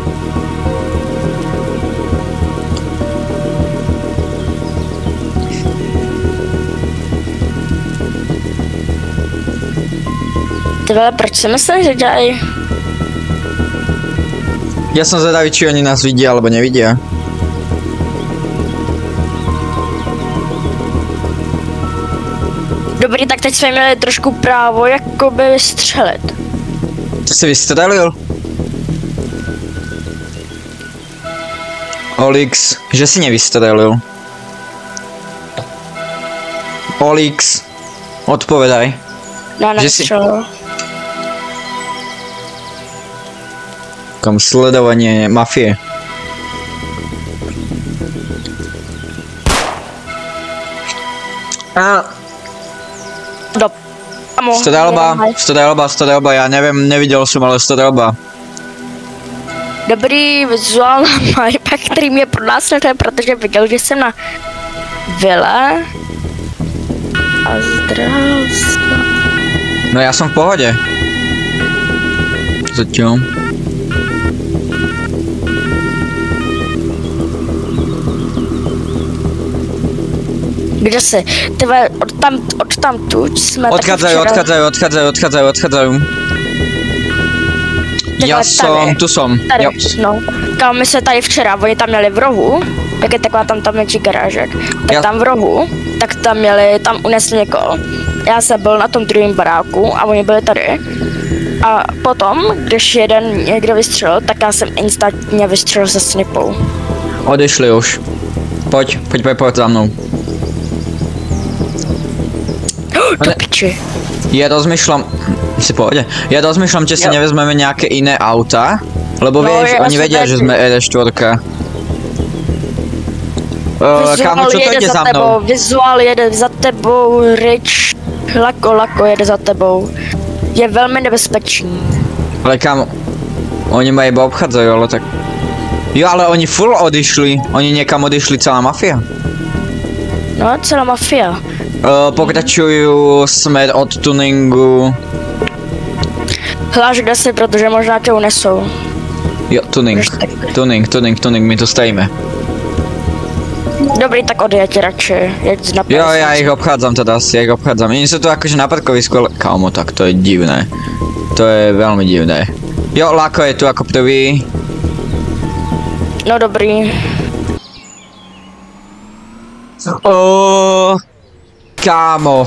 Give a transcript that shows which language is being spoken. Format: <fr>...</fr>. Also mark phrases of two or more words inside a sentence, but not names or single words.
<cs>Ty vole, proč si myslím, že dělají?</cs> <sk>Ja som zvedavý, či oni nás vidia, alebo nevidia.</sk> <cs>Dobrý, tak teď jsme měli trošku právo jakoby vystřelit. To si vystřelil? Olix, že si nevystřelil.</cs> <sk>Olix, odpovedaj.</sk> <cs>No, nevystřelil.</cs> <sk>Kam sledovanie mafie. Strelba, ja neviem, nevidel som, ale strelba.</sk> <cs>Dobrý, vizuál na Majpa, který mě pronásleduje, protože viděl, že jsem na vile.</cs> <sk>A zdravstvo. No ja som v pohode. Zatiaľ.</sk> <cs>Kde jsi? Ty vole, od tamtud jsme</cs> <sk>Odchádzajú. Ja som, tu som.</sk> <cs>Tady, no. Kámo, my jsme tady včera, oni tam měli v rohu, jak je taková tam menší garážek, tak tam v rohu, tak tam měli, tam unesli někoho. Já jsem byl na tom druhém baráku a oni byli tady. A potom, když jeden někdo vystřelil, tak já jsem instantně vystřelil se snipou.</cs> <sk>Odešli už. Poď za mnou.</sk> <cs>Do piči.</cs> <sk>Ja rozmýšľam, si pohode, ja rozmýšľam, či si nevezmeme nejaké iné auta, lebo vieš, oni vedia, že sme RS4. Kámo, čo to ide za mnou?</sk> <cs>Vizuál jede za tebou, Rich, Lako jede za tebou. Je velmi nebezpečný.</cs> <sk>Ale kámo, oni ma iba obchádzajú, ale tak... Jo, ale oni full odišli, oni niekam odišli, celá mafia. No, celá mafia. Pokračujú smer od tuningu. Hláš,</sk> <cs>kde si, protože možná tě unesou.</cs> <sk>Jo, tuning, my tu stojíme.</sk> <cs>Dobrý, tak odjeď radši, jeď na 50. Jo,</cs> <sk>ja ich obchádzam teraz, Oni sú tu akože na parkovisku, ale... Kámo, tak to je divné. To je veľmi divné. Jo, Lako je tu ako prvý.</sk> <cs>No dobrý. Kámo.</cs>